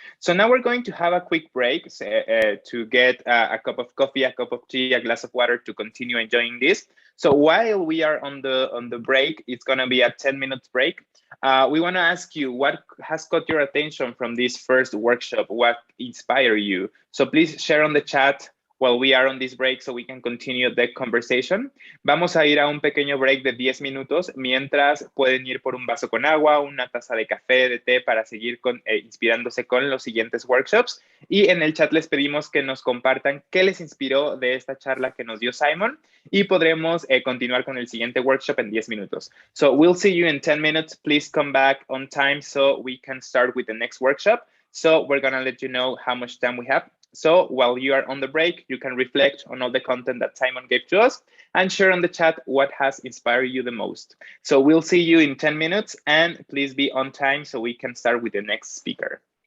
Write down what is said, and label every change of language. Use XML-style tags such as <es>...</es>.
<en>So now we're going to have a quick break to get a cup of coffee, a cup of tea, a glass of water to continue enjoying this. So while we are on the break, it's going to be a 10-minute break. We want to ask you what has caught your attention from this first workshop, what inspired you. So please share on the chat while we are on this break so we can continue the conversation.</en> <es>Vamos a ir a un pequeño break de 10 minutos, mientras pueden ir por un vaso con agua, una taza de café, de té, para seguir inspirándose con los siguientes workshops. Y en el chat les pedimos que nos compartan qué les inspiró de esta charla que nos dio Simon, y podremos continuar con el siguiente workshop en 10 minutos.</es> <en>So we'll see you in 10 minutes. Please come back on time so we can start with the next workshop. So we're gonna let you know how much time we have. So while you are on the break, you can reflect on all the content that Simon gave to us and share on the chat what has inspired you the most. So we'll see you in 10 minutes, and please be on time so we can start with the next speaker.</en>